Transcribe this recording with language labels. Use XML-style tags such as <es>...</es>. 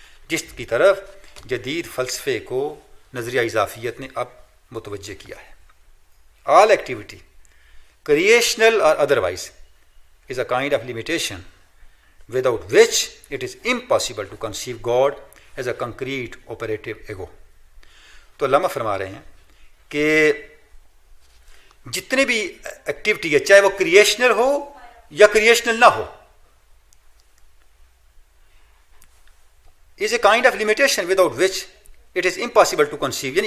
<ur>جس کی طرف جدید فلسفے کو نظریہ اضافیت نے اب متوجہ کیا ہے.</ur> <en>All activity creational or otherwise is a kind of limitation without which it is impossible to conceive God as a concrete operative ego.</en> <ur>تو علامہ فرما رہے ہیں کہ جتنے بھی ایکٹیویٹی ہے، چاہے وہ کریشنل ہو یا کریشنل نہ ہو،</ur> <en>is a kind of limitation without which it is impossible to conceive.</en>